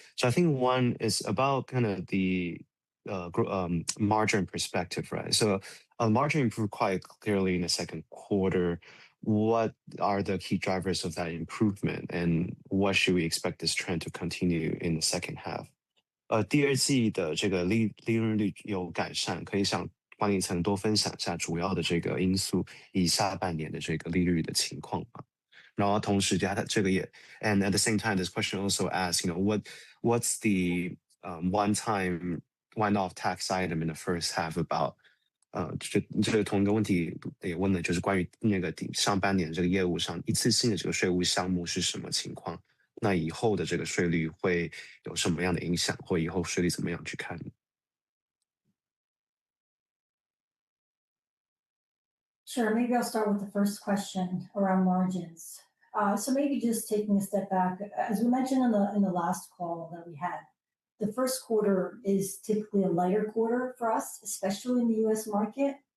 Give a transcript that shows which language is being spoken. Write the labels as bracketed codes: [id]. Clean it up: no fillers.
[en] So I think one is about kind of the margin perspective, right? So margin improved quite clearly in the second quarter. What are the key drivers of that improvement, and what should we expect this trend to continue in the second half? [zh] 第二季的这个利润率有改善，可以向管理层多分享一下主要的这个因素，以下半年的这个利率的情况嘛。然后同时它这个也 [en] ，and at the same time, this question also asks, what's the one-time one-off tax item in the first half about? [zh] 这个同一个问题也问的就是关于那个上半年这个业务上一次性的这个税务项目是什么情况？那以后的这个税率会有什么样的影响，或以后税率怎么样去看？ [en] Sure, maybe I'll start with the first question around margins. So maybe just taking a step back, as we mentioned in the last call that we had, the first quarter is typically a lighter quarter for us, especially in the US market.